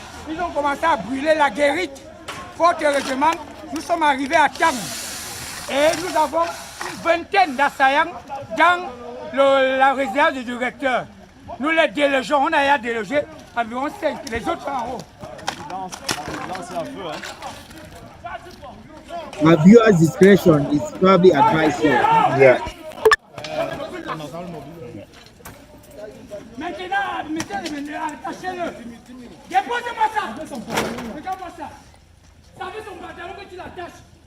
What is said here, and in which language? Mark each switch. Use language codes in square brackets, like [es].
[fr] Ils ont commencé à brûler la guérite. Fort heureusement, nous sommes arrivés à Tang et nous avons une vingtaine d'assaillants dans la résidence du recteur. Nous les délogeons, on a délogé environ 5, les autres sont en haut. [en] My viewers' discretion is probably advised here. Yeah. [fr] Maintenant, mettez-le, attachez-le. Déposez-moi ça. Regarde-moi ça. Ça veut son pantalon que tu l'attaches.